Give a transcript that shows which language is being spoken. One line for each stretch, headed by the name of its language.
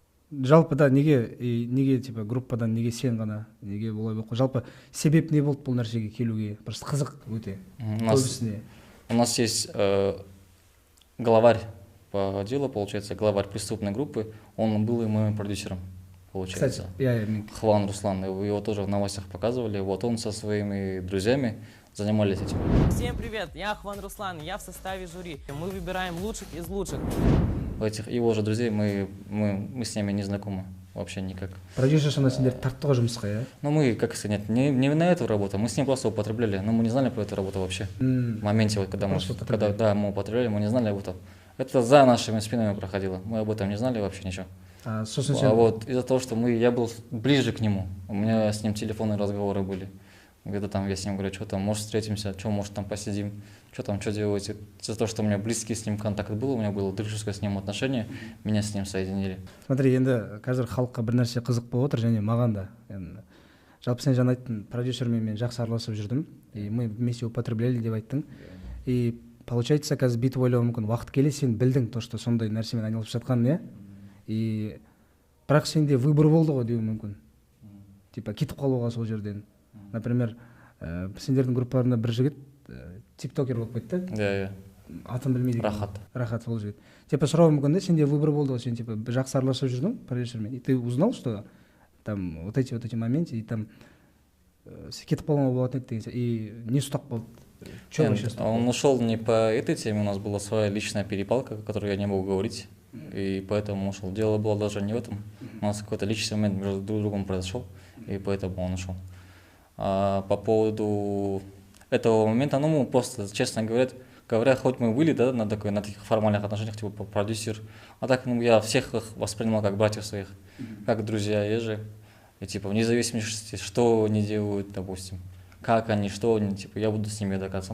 Kazakh: Жалпы да неге типа группадан неге сен ғана, неге болай болып, жалпы себеп не болды бұл нәрсеге келуге? Просто қызық өте.
Russian: У нас есть главарь по делу, получается, главарь преступной группы, он был и моим продюсером, получается. Кстати, Хван Руслан, его тоже в новостях показывали, вот он со своими друзьями занимались этим. Всем привет, я Хван Руслан, я в составе жюри. Мы выбираем лучших из лучших. Этих его же друзей мы с ними не знакомы вообще никак.
Kazakh: Продюсер на сендер тарттыға жұмысқа, иә?
Russian: Ну мы, как сказать, не на эту работу, мы с ним просто употребляли, но мы не знали про эту работу вообще. В моменте, вот, когда мы употребляли, мы не знали об этом. Это за нашими спинами проходило, мы об этом не знали вообще ничего. А вот из-за того, что я был ближе к нему, у меня с ним телефонные разговоры были. Где-то там я с ним говорю, что там, может, встретимся, что, может, там посидим, что делаете. За то, что у меня близкий с ним контакт был, у меня было дружеское с ним отношение, меня с ним соединили.
Kazakh: Смотри, енді қазір халыққа бір нәрсе қызық болып отыр, және маған да. Жалпы сен жаңа айттың, продюсермен мен жақсы араласып жүрдім,
Russian: и мы вместе употребляли
Kazakh: деп айттың.
Russian: И получается,
Kazakh: қазір бүйтіп ойлауы мүмкін, уақыт келе сен білдің то, что сондай нәрсемен айналысып жатқанын, иә? И бірақ сенде выбор болды ғой деуі мүмкін. Типа кетіп қалуға сол жерден. Например, сендердің группаларында бір жігіт тиктокер болып кетті. Иә. Атын білмейді. Рахат сол жігіт. Типа сұрауы мүмкін да, сенде выбор болды ғой, сен типа жақсы араласып жүрдің продюсермен,
Russian: и ты узнал, что там вот эти моменты,
Kazakh: и там кетіп қалуға болатын еді деген, и не ұстап қалды.
Russian: Он ушел не по этой теме, у нас была своя личная перепалка, которую я не мог говорить, и поэтому ушел. Дело было даже не в этом, у нас какой-то личный момент между друг другом произошел, и поэтому он ушел. А по поводу этого момента, ну, мы просто, честно говоря, хоть мы были, да, на таких формальных отношениях, типа продюсер, а так, ну, я всех их воспринимал как братьев своих, как друзья, ежи, и типа вне зависимости, что они делают, допустим, как они, что они, типа, я буду с ними до конца.